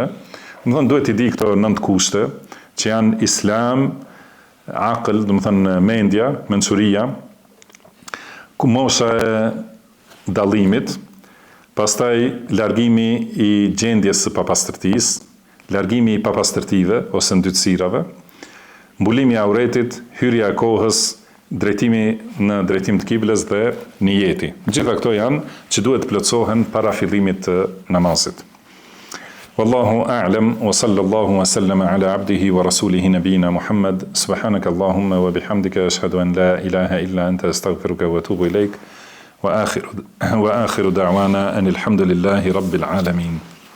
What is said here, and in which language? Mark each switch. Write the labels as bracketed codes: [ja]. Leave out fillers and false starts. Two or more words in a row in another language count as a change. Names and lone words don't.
[sq] Do të thënë duhet t'i di këto 9 kushte që janë islam, aql, do të thënë mendja, mençuria, mosha e dallimit, pastaj largimi i gjendjes së papastërtisë, largimi i papastërtive ose ndytësirave, mbulimi i auretit, hyrja e kohës, drejtimi në drejtim të kibles dhe niyeti. Gjitha këto janë që duhet të plotësohen para fillimit të namazit. [ar] والله أعلم وصلى الله وسلم على عبده ورسوله نبينا محمد. سبحانك اللهم وبحمدك أشهد أن لا إله إلا أنت أستغفرك وأتوب إليك. وآخر دعوانا أن الحمد لله رب العالمين.